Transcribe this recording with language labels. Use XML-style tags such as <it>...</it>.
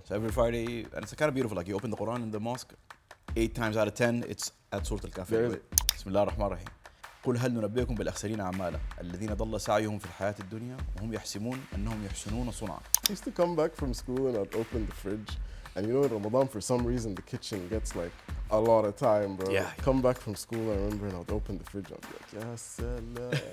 <en>So every Friday, and it's kind of beautiful. Like you open the Quran in the mosque, 8 times out of 10, it's at Surah Al-Kahf. There's-</en> <ar>بسم الله الرحمن الرحيم. قل هل ننبئكم بالأخسرين أعمالا الذين ضل سعيهم في الحياة الدنيا وهم يحسبون أنهم يحسنون صنعا.</ar> <en>I used to come back from school and I'd open the fridge. And you know, in Ramadan, for some reason, the kitchen gets like a lot of time, bro. Yeah. Come back from school, I remember, and I'd open the fridge. I'd be like, ya salam.</en>